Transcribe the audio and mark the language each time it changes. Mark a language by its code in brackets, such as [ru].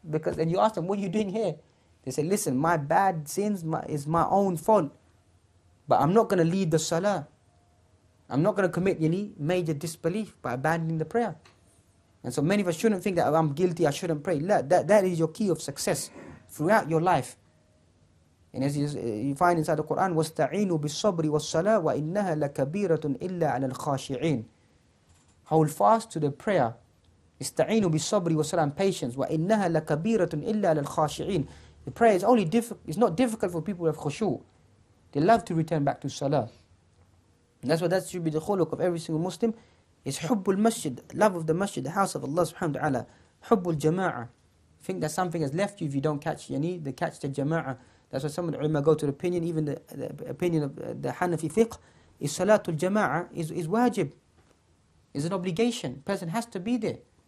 [en] And you ask them, what are you doing here? They say, listen, my bad sins is my own fault. But I'm not going to lead the salah. I'm not going to commit major disbelief by abandoning the prayer. And so many of us shouldn't think that I'm guilty, I shouldn't pray. La, that is your key of success throughout your life. And as you find inside the Qur'an, [ar] وَاسْتَعِينُوا بِالصَّبْرِ وَالصَّلَاةِ وَإِنَّهَا لَكَبِيرَةٌ إِلَّا عَلَى الْخَاشِعِينَ. [en] Hold fast to the prayer. [ar] استعينوا بالصبر والصلاة, patience. وإنها لكبيرة إلا على الخاشعين. [en] The prayer is only it's not difficult for people who have khushu'. They love to return back to salah. And that's what that should be the khuluq of every single Muslim, is hubbul masjid, love of the masjid, the house of Allah subhanahu wa ta'ala, hubbul jama'ah. Think that something has left you if you don't catch the jama'ah. That's why some of the ulama go to the opinion, even the opinion of the Hanafi fiqh, is salatul jama'ah is wajib, is an obligation. Person has to be there.